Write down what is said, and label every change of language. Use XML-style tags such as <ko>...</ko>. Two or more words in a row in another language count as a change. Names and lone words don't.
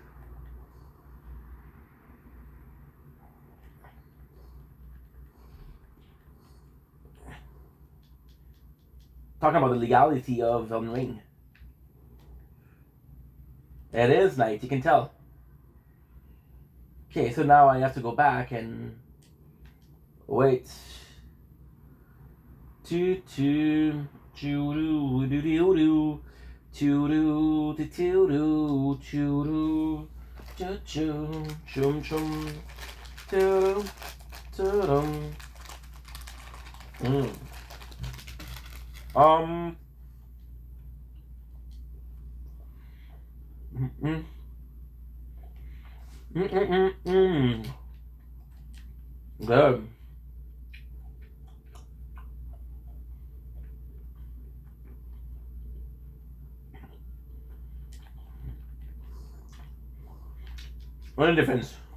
<en>Talking about the legality of Elden Ring. It is night, you can tell. Okay, so now I have to go back and wait. Choo-choo, choo-doo-doo-doo-doo, choo-doo-doo-doo-doo, choo-doo, choo-choo, chum-chum, choo-doo, choo-dum. Mm. Good. What a difference.</en>